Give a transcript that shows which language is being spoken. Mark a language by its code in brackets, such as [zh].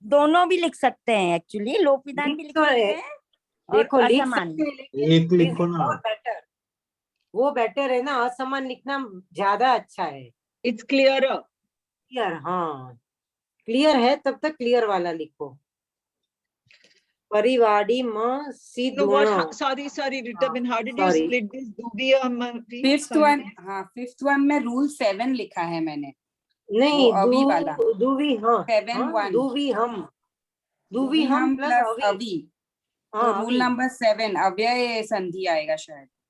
[hi] दोनों भी लिख सकते हैं एक्चुअली, लोक विधान भी लिख सकते हैं, देखो लिख असमान सकते हैं, एक लिखो ना, वो बेटर है ना, असमान लिखना ज्यादा अच्छा है। [en] It's clear. [hi] क्लियर, हाँ क्लियर है, तब तक क्लियर वाला लिखो। परिवाड़ी म सी दोनों। [en] Sorry, Ritabin, how did you split this? [hi] Fifth one, हाँ फिफ्थ वन में रूल 7 लिखा है मैंने। नहीं, अभी वाला दूवी हाँ, 7-1, दूवी हम प्लस अभी, तो रूल नंबर 7 अव्यय संधि आएगा शायद।